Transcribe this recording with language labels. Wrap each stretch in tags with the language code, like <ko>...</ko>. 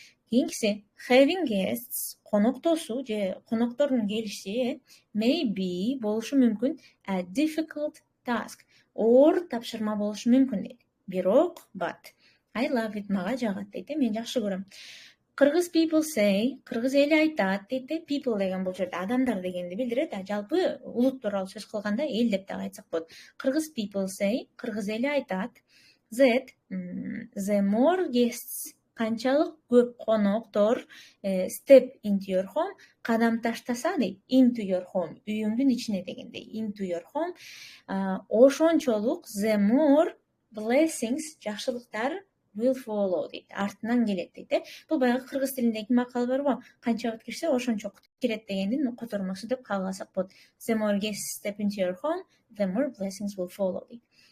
<ky>Кийинкиси,</ky> <en>having guests,</en> <ky>коноктосуу же коноктордун келиши, maybe болушу мүмкүн,</ky> <en>a difficult task,</en> <ky>оор тапшырма болушу мүмкүн дейт. Бирок, but,</ky> <en>I love it,</en> <ky>мага жагат дейт, мен жакшы көрөм.</ky> <en>Кыргыз people say,</en> <ky>кыргыз эли айтат дейт, people деген бул жерде адамдар дегенди билдирет, жалпы улут тууралуу сөз кылганда эл деп да айтсак болот.</ky> <en>Кыргыз people say,</en> <ky>кыргыз эли айтат,</ky> <en>that the more guests,</en> <ky>канчалык көп коноктор</ky> <en>step into your home,</en> <ky>кадам таштаса дейт,</ky> <en>into your home,</en> <ky>үйүңдүн ичине дегендей,</ky> <en>into your home,</en> <ky>ошончолук</ky> <en>the more blessings,</en> <ky>жакшылыктар</ky> <en>will follow</en> <ky>дейт, артынан келет дейт. Бул баягы кыргыз тилиндеги макал бар го, канча убакыт кирсе ошончо кирет дегендин котормосу деп кабыл алсак болот.</ky> <en>The more guests step into your home, the more blessings will follow дейт.</en>